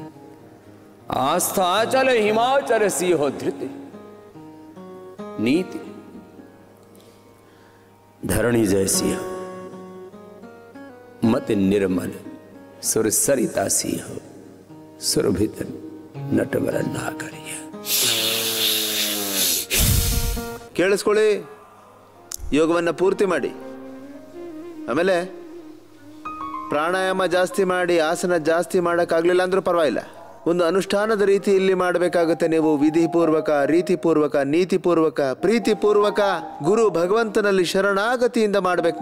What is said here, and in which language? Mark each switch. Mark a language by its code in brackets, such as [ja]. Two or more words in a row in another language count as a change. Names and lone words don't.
[hi] आस्था चल हिमाचल सी हो धृति, नीति धरणी जैसी हो, मत निर्मल सुर सरिता सी हो, सुरभित नटवर ना करिए. [kn] ಕೇಳಿಸ್ಕೊಳ್ಳಿ. ಯೋಗವನ್ನ ಪೂರ್ತಿ ಮಾಡಿ. ಆಮೇಲೆ ಪ್ರಾಣಾಯಾಮ ಜಾಸ್ತಿ ಮಾಡಿ, ಆಸನ ಜಾಸ್ತಿ ಮಾಡೋಕ್ಕಾಗಲಿಲ್ಲ ಅಂದ್ರೂ ಪರವಾಗಿಲ್ಲ. ಒಂದು ಅನುಷ್ಠಾನದ ರೀತಿಯಲ್ಲಿ ಮಾಡಬೇಕಾಗುತ್ತೆ. ನೀವು ವಿಧಿಪೂರ್ವಕ, ರೀತಿಪೂರ್ವಕ, ನೀತಿಪೂರ್ವಕ, ಪ್ರೀತಿಪೂರ್ವಕ ಗುರು ಭಗವಂತನಲ್ಲಿ ಶರಣಾಗತಿಯಿಂದ ಮಾಡಬೇಕು.